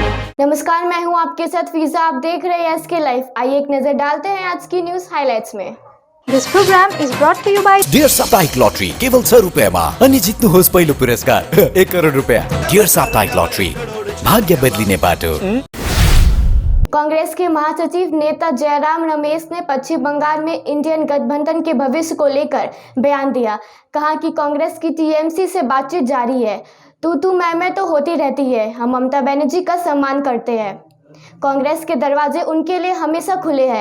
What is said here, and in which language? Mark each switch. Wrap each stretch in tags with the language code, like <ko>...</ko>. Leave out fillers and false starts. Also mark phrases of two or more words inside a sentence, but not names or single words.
<hi>नमस्कार, मैं हूं आपके साथ फीजा। आप देख रहे हैं SK लाइव। आइए एक नजर डालते हैं आज की न्यूज हाइलाइट्स में।</hi> <en>This program is brought to you by</en> <ne>डियर साप्ताहिक लॉटरी केवल 100 रुपियाँमा अनि जित्नुहोस् पहिलो पुरस्कार 1 करोड रुपियाँ। डियर साप्ताहिक लॉटरी, भाग्य बदलिने बाटो।</ne> <hi>कांग्रेस के महासचिव नेता जयराम रमेश ने पश्चिम बंगाल में इंडियन गठबंधन के भविष्य को लेकर बयान दिया। कहा कि कांग्रेस की TMC से बातचीत जारी है। तू मैं तो होती रहती है। हम ममता बनर्जी का सम्मान करते हैं। कांग्रेस के दरवाजे उनके लिए हमेशा खुले हैं।</hi>